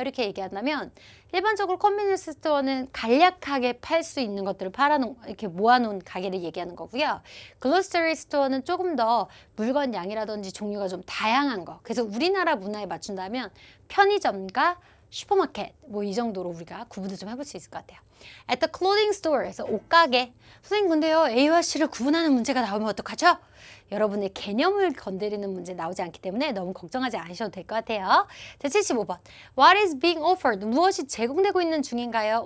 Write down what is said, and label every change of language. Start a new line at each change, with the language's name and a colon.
Korean: 이렇게 얘기한다면 일반적으로 컨비니언스 스토어는 간략하게 팔 수 있는 것들을 이렇게 모아놓은 가게를 얘기하는 거고요. 글로서리 스토어는 조금 더 물건 양이라든지 종류가 좀 다양한 거. 그래서 우리나라 문화에 맞춘다면 편의점과 슈퍼마켓 뭐 이 정도로 우리가 구분을 좀 해볼 수 있을 것 같아요.
English: At the clothing store에서 옷가게.
Korean: 선생님 근데요 A와 C를 구분하는 문제가 나오면 어떡하죠? 여러분의 개념을 건드리는 문제 나오지 않기 때문에 너무 걱정하지 않으셔도 될 것 같아요. 자, 75번.
English: What is being offered?
Korean: 무엇이 제공되고 있는 중인가요?